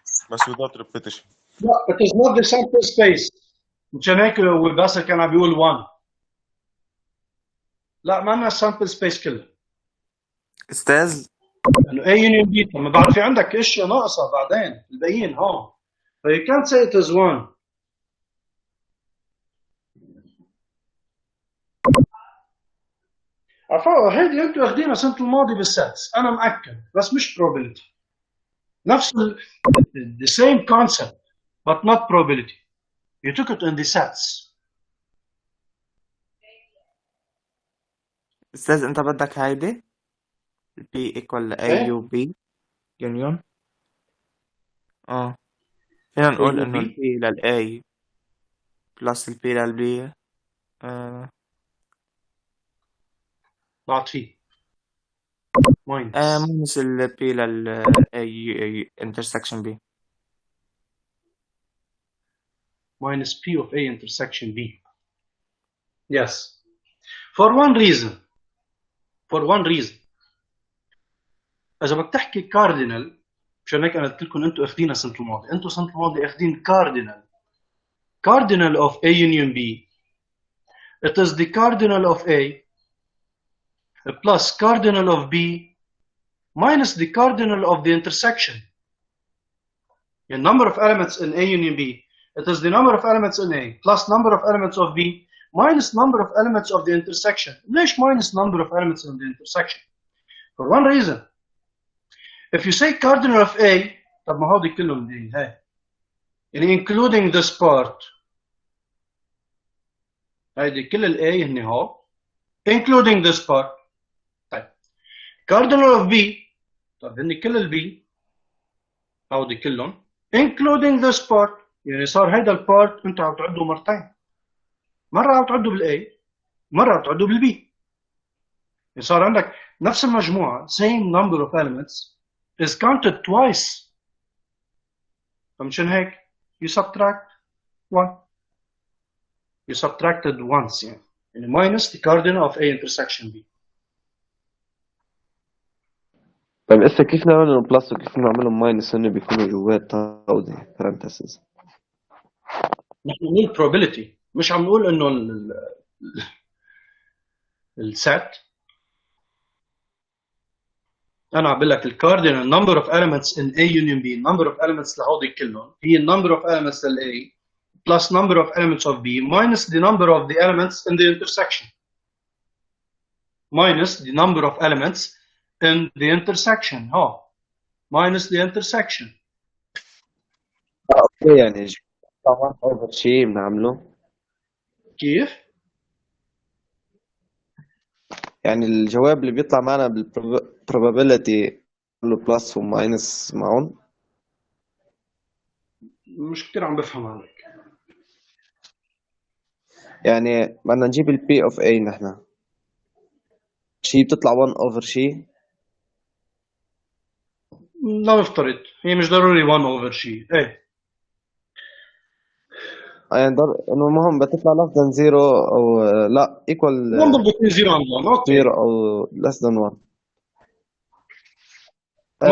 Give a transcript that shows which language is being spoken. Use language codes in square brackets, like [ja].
[en] بس without repetition. لا it is not the sample space. [ar] مشان هيك باسل كان عم بيقول 1. لا ما لنا sample space كلها. استاذ لانه A union B، طب ما بعد في عندك اشياء ناقصه بعدين الباقيين هون. [en] So you can't say it is 1. [ar] عفوا هيدي انتم واخدينها السنه الماضيه بالساتس، انا مأكد، بس مش probability. [en] نفس the same concept but not probability. You took it in the sets. [ar] استاذ انت بدك هيدي B equal A إيه؟ [en] U B union. [ar] فينا نقول [en] will [ar] إنه ال [en] be [ar] P لل A بلس ال P لل B ضعت فيه minus [en] Minus ال P لل A intersection B. minus P of A intersection B. Yes. For one reason. [ar] إذا بدك تحكي كاردينال، مشان هيك أنا قلت لكم أنتم أخذينها السنة الماضية، أنتم السنة الماضية أخذين [en] cardinal of A union B. It is the cardinal of A plus cardinal of B minus the cardinal of the intersection. The number of elements in A union B, it is the number of elements in A plus number of elements of B minus number of elements of the intersection. ليش minus number of elements in the intersection? For one reason. If you say cardinal of A, [ar] طب ما هودي كلهم دي هاي يعني [en] including this part، [ar] هيدي كل ال A هني هو including this part. طيب cardinal of B، طب هني كل ال B هودي كلهم including this part، يعني صار هيدا البارت انت عم تعده مرتين، مرة عم تعده بال A، مرة عم تعده بال B، يعني صار عندك نفس المجموعة [en] same number of elements is counted twice. [ar] فمشان هيك [en] you subtract one. You subtracted once يعني minus the cardinal of A intersection B. [ar] طيب إسا كيف نعملهم بلس وكيف نعملهم ماينس هن بيكونوا جوات هودي parentheses؟ نحن بنقول probability، مش عم نقول انه السات. انا عم بقول لك [en] الكاردينال number of elements in A union B، number of elements [ar] لهودي كلهم هي [en] number of elements لل A plus number of elements of B minus the number of the elements in the intersection. Minus the number of elements in the intersection. Minus the intersection. [ar] اوكي يعني أول شيء بنعمله كيف؟ يعني الجواب اللي بيطلع معنا بالprobability له بلس وماينس معهم. مش كتير عم بفهم عليك. يعني بدنا نجيب ال P of A نحن شيء بتطلع 1 over شيء. لا نفترض هي مش ضروري 1 over شيء. ايه يعني انه المهم بتطلع [en] less than 0 [ar] او لا equal [en] number between 0 and 1. Okay 0 او less than 1.